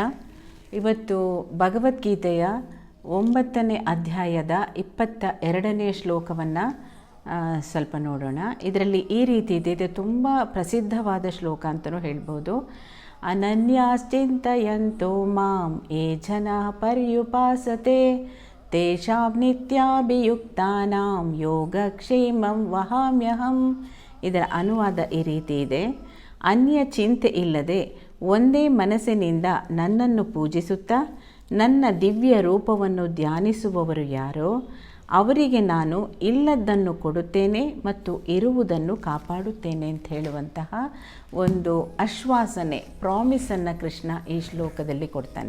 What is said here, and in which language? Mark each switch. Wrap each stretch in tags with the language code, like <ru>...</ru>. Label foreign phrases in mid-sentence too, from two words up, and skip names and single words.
<kn>ಇವತ್ತು ಭಗವದ್ಗೀತೆಯ 9ನೇ ಅಧ್ಯಾಯದ 22ನೇ ಶ್ಲೋಕವನ್ನು ಸ್ವಲ್ಪ ನೋಡೋಣ. ಇದರಲ್ಲಿ ಈ ರೀತಿ ಇದೆ, ಇದು ತುಂಬ ಪ್ರಸಿದ್ಧವಾದ ಶ್ಲೋಕ ಅಂತಲೂ ಹೇಳ್ಬೋದು.</kn> <sa>ಅನನ್ಯಾಶ್ಚಿಂತಯಂತೋ ಮಾಂ ಯೇ ಜನಃ ಪರ್ಯುಪಾಸತೆ ತೇಷಾಂ ನಿತ್ಯಾಭಿಯುಕ್ತಾನಾಂ ಯೋಗಕ್ಷೇಮಂ ವಹಾಮ್ಯಹಂ.</sa> <kn>ಇದರ ಅನುವಾದ ಈ ರೀತಿ ಇದೆ: ಅನ್ಯ ಚಿಂತೆ ಇಲ್ಲದೆ ಒಂದೇ ಮನಸ್ಸಿನಿಂದ ನನ್ನನ್ನು ಪೂಜಿಸುತ್ತಾ ನನ್ನ ದಿವ್ಯ ರೂಪವನ್ನು ಧ್ಯಾನಿಸುವವರು ಯಾರೋ ಅವರಿಗೆ ನಾನು ಇಲ್ಲದ್ದನ್ನು ಕೊಡುತ್ತೇನೆ ಮತ್ತು ಇರುವುದನ್ನು ಕಾಪಾಡುತ್ತೇನೆ ಅಂತ ಹೇಳುವಂತಹ ಒಂದು ಆಶ್ವಾಸನೆ, ಪ್ರಾಮಿಸನ್ನು ಕೃಷ್ಣ ಈ ಶ್ಲೋಕದಲ್ಲಿ ಕೊಡ್ತಾನೆ.</kn>